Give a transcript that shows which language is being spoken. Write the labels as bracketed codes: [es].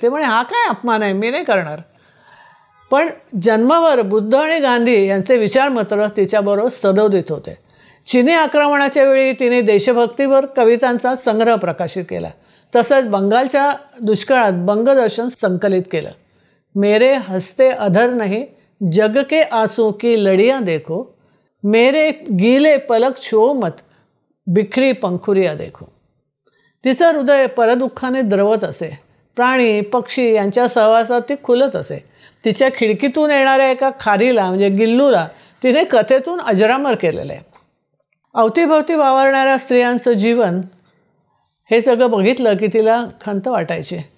[mr] ते म्हणे, हा काय अपमान आहे, मी नाही करणार. पण जन्मभर बुद्ध आणि गांधी यांचे विचार मात्र तिच्याबरोबर सदोदित होते. चिनी आक्रमणाच्या वेळी तिने देशभक्तीवर कवितांचा संग्रह प्रकाशित केला. तसंच बंगालच्या दुष्काळात बंगदर्शन संकलित केलं. [hi] मेरे हस्ते अधर नहीं जग के आंसू की लड़ियाँ देखो, मेरे गीले पलक छुओ मत बिखरी पंखुरिया देखो. [mr] तिचं हृदय परदुःखाने द्रवत असे. प्राणी पक्षी यांच्या सहवासात ती खुलत असे. तिच्या खिडकीतून येणाऱ्या एका खारीला म्हणजे गिल्लूला तिने कथेतून अजरामर केलेलं आहे. अवतीभवती वावरणाऱ्या स्त्रियांचं जीवन हे सगळं बघितलं की तिला खंत वाटायची.